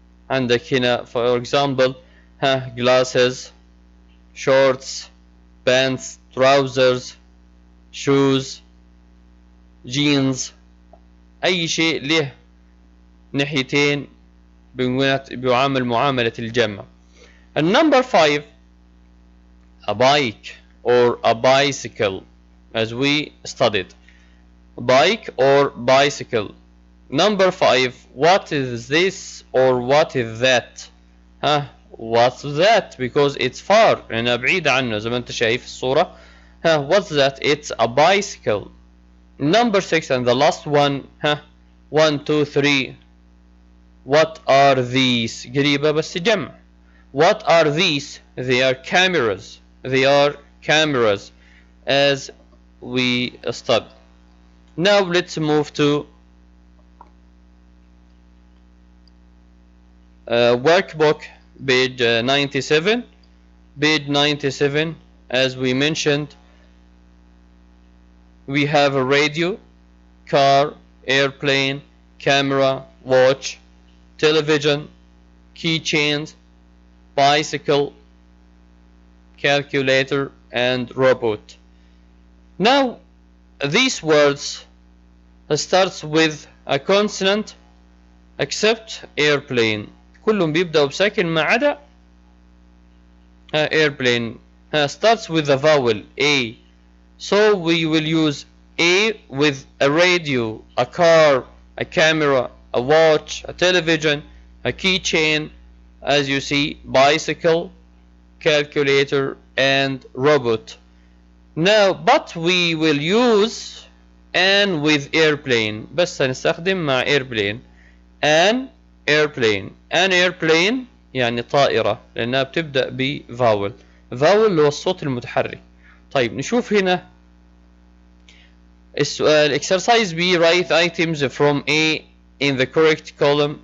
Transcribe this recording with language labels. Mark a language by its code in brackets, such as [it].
[ar] عندك هنا [en] for example glasses, shorts, pants, trousers, shoes, jeans. [ar] أي شيء له ناحيتين بيعامل معاملة الجمع. [en] And number 5, a bike or a bicycle, as we studied. Bike or bicycle. Number 5, what is this or what is that? What's that? Because it's far, [ar] يعني بعيدة عنه زي ما انت شايف الصورة. [en] What's that? It's a bicycle. Number 6 and the last one. 1, 2, 3. What are these? [ar] قريبة بس جمع. [en] What are these? They are cameras. They are cameras, as we studied. Now let's move to workbook, page 97. Page 97, as we mentioned, we have a radio, car, airplane, camera, watch, television, keychains, bicycle, calculator, and robot. Now these words starts with a consonant except airplane. [ar] كلهم بيبدأوا بساكن ما عدا airplane. [en] Starts with a vowel A. So we will use A with a radio, a car, a camera, a watch, a television, a keychain, as you see, bicycle, calculator, and robot. Now, but we will use an with airplane. [ar] بس هنستخدم مع airplane. [en] An airplane. An airplane [ar] يعني طائرة لأنها بتبدأ بفاول. فاول اللي هو الصوت المتحرك. طيب نشوف هنا السؤال. [en] Exercise B, write items from A in the correct column.